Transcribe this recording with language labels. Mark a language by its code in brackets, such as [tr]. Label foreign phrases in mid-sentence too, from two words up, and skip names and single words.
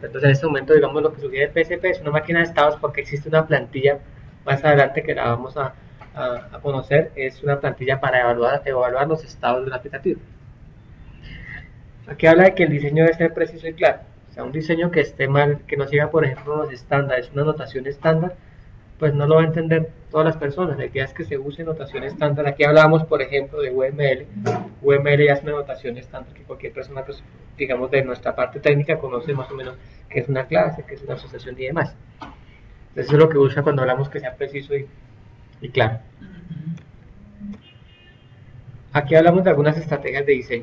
[es] Entonces en este momento, digamos, lo que sugiere el PSP es una máquina de estados porque existe una plantilla más adelante que la vamos a conocer, es una plantilla para evaluar los estados del aplicativo. Aquí habla de que el diseño debe ser preciso y claro. O sea, un diseño que esté mal, que no siga, por ejemplo, unos estándares, una notación estándar, pues no lo va a entender todas las personas. La idea es que se use notación estándar. Aquí hablábamos, por ejemplo, de UML. UML ya es una notación estándar que cualquier persona, pues, digamos, de nuestra parte técnica conoce más o menos qué es una clase, qué es una asociación y demás. Entonces eso es lo que busca cuando hablamos que sea preciso y claro. Aquí hablamos de algunas estrategias de diseño.